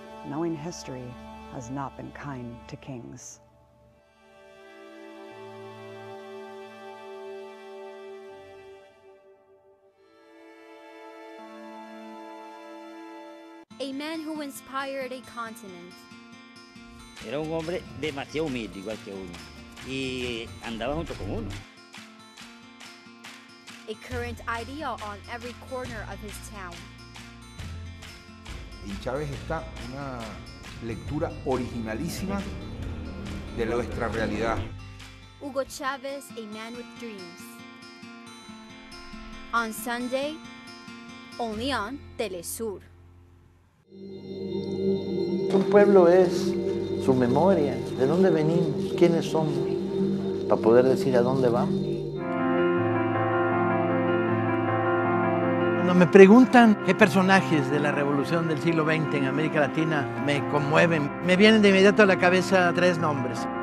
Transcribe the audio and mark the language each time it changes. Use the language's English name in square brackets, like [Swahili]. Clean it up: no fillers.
[English] Knowing history has not been kind to kings. A man who inspired a continent. [Spanish] Era un hombre demasiado humilde, igual que uno, y andaba junto con uno. [English] A current idea on every corner of his town. [Spanish] En Chávez está una lectura originalísima de nuestra realidad. [English] Hugo Chavez, a man with dreams. On Sunday, only on teleSUR. [Spanish] Un pueblo es su memoria, de dónde venimos, quiénes somos, para poder decir a dónde vamos. Cuando me preguntan qué personajes de la revolución del siglo XX en América Latina me conmueven, me vienen de inmediato a la cabeza tres nombres.